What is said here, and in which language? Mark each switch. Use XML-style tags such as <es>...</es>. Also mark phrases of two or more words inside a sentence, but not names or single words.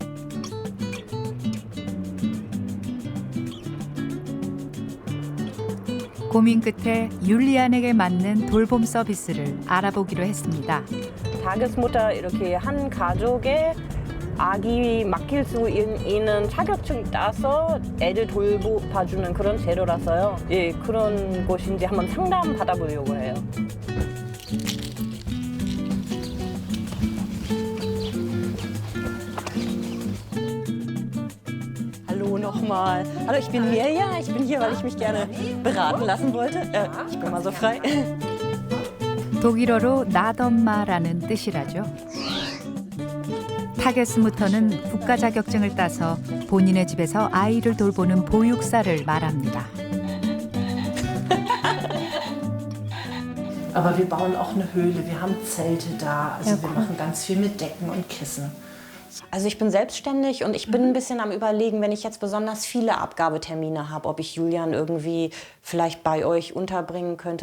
<ko>고민 끝에 율리안에게 맞는 돌봄 서비스를 알아보기로 했습니다. 타겟무터 이렇게 한 가족에 아기 맡길 수 있는 자격증 따서 애들 돌봐주는 그런 제도라서요. 예, 그런 곳인지 한번 상담 받아보려고 해요.</ko> <de>Hallo nochmal. Hallo, ich bin Mirja. Ich bin hier, weil ich mich gerne beraten lassen wollte. Ich bin mal so frei.</de> <ko>독일어로 나덤마라는 뜻이라죠. 타게스무터는 국가 자격증을 따서 본인의 집에서 아이를 돌보는 보육사를 말합니다.</ko> <de>Aber wir bauen auch eine Höhle, wir haben Zelte da, also wir machen ganz viel mit Decken und Kissen. Also ich bin selbstständig und ich bin ein bisschen am Überlegen, wenn ich jetzt besonders viele Abgabetermine habe, ob ich Julian irgendwie vielleicht bei euch unterbringen könnte.</de>